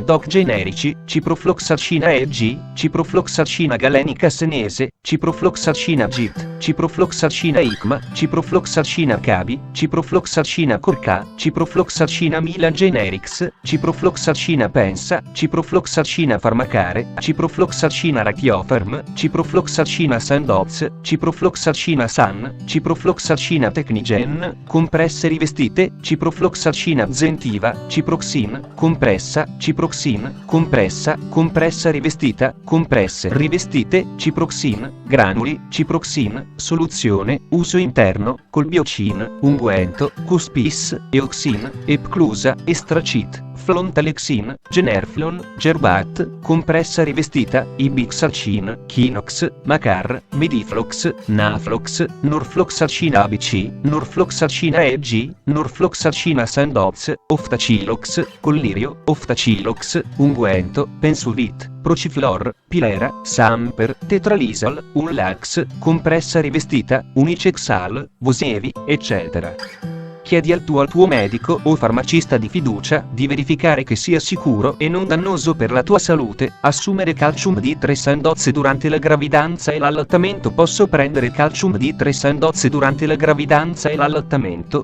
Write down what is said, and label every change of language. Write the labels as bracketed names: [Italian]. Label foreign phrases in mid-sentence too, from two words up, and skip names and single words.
[Italian] Doc Generici, Ciprofloxacina EG, Ciprofloxacina Galenica Senese, Ciprofloxacina GIT, Ciprofloxacina ICMA, Ciprofloxacina Cabi, Ciprofloxacina Corca, Ciprofloxacina Milan Generics, Ciprofloxacina Pensa, Ciprofloxacina Farmacare, Ciprofloxacina Rachiofarm, Ciprofloxacina Sandoz, Ciprofloxacina San, Ciprofloxacina Technigen, compresse rivestite, ciprofloxacina Zentiva, ciproxin, compressa, compressa rivestita, compresse rivestite, ciproxin, granuli, ciproxin, soluzione, uso interno, colbiocin, unguento, cuspis, eoxin, epclusa, estracit, flontalexin, generflon, gerbat, compressa rivestita, ibixacin, chinox, macar, mediflox, naflox, norfloxacina ABC, norfloxacina EG, norfloxacina Sandoz, oftacilox, collirio, oftacilox, unguento, pensuvit, prociflor, pilera, samper, tetralisal, unlax, compressa rivestita, unicexal, vosevi, eccetera. Chiedi al tuo medico o farmacista di fiducia di verificare che sia sicuro e non dannoso per la tua salute assumere calcium D3 Sandoz durante la gravidanza e l'allattamento. Posso prendere calcium D3 Sandoz durante la gravidanza e l'allattamento?